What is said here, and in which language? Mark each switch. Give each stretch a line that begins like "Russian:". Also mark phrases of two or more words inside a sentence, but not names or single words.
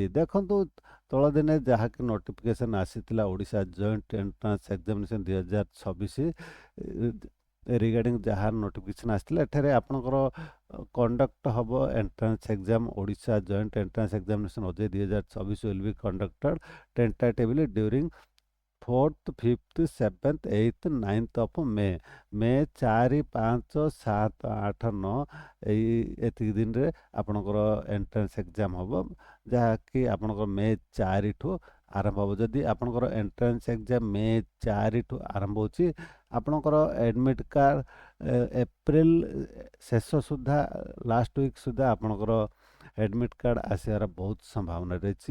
Odia: ଦେଖନ୍ତୁ ତଳ ଦିନେ ଯାହାକି ନୋଟିଫିକେସନ୍ ଆସିଥିଲା ଓଡ଼ିଶା ଜଏଣ୍ଟ ଏଣ୍ଟ୍ରାନ୍ସ ଏକ୍ଜାମିନେସନ୍ 2026 ରିଗାର୍ଡିଂ ଯାହାର ନୋଟିଫିକେସନ୍ ଆସିଥିଲା ଏଠାରେ ଆପଣଙ୍କର କଣ୍ଡକ୍ଟ ହେବ
English: entrance exam
Odia: ଓଡ଼ିଶା ଜଏଣ୍ଟ ଏଣ୍ଟ୍ରାନ୍ସ ଏକ୍ଜାମିନେସନ୍ ଓଜେଇ 2026
English: will be conducted tentatively during 4th, 5th, 7th, 8th, 9th of May।
Odia: ମେ 4, 5, 7, 8, 9 ଏତିକି ଦିନରେ ଆପଣଙ୍କର
English: entrance exam
Odia: ହେବ ଯାହାକି ଆପଣଙ୍କର ମେ 4 ଠୁ ଆରମ୍ଭ ହେବ। ଯଦି ଆପଣଙ୍କର
English: entrance exam
Odia: ମେ 4 ଠୁ ଆରମ୍ଭ ହେଉଛି ଆପଣଙ୍କର
English: admit card
Odia: ଏପ୍ରିଲ ଶେଷ ସୁଦ୍ଧା
English: last week
Odia: ସୁଦ୍ଧା ଆପଣଙ୍କର
English: admit card
Odia: ଆସିବାର ବହୁତ ସମ୍ଭାବନା ରହିଛି।